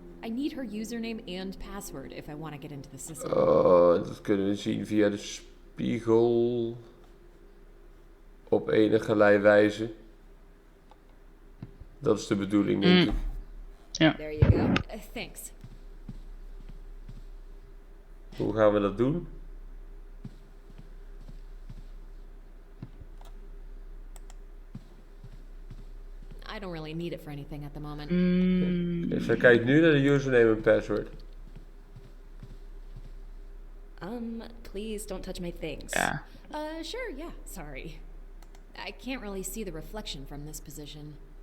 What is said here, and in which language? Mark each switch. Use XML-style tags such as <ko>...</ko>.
<en>I need her username and password if I want to get into the system.</en> <nl>Oh, dat kunnen we zien via de spiegel. Op enigerlei wijze. Dat is de bedoeling, denk ik.</nl> <en>There you go. Thanks.</en> <nl>Hoe gaan we dat doen?</nl> <en>I don't really need it for anything at the moment.</en> <nl>Dus dan kijk nu naar de username en password.</nl> <en>Please don't touch my things.</en> <nl>Ja.</nl> <en>Sure, yeah, sorry. I can't really see the reflection from this position.</en>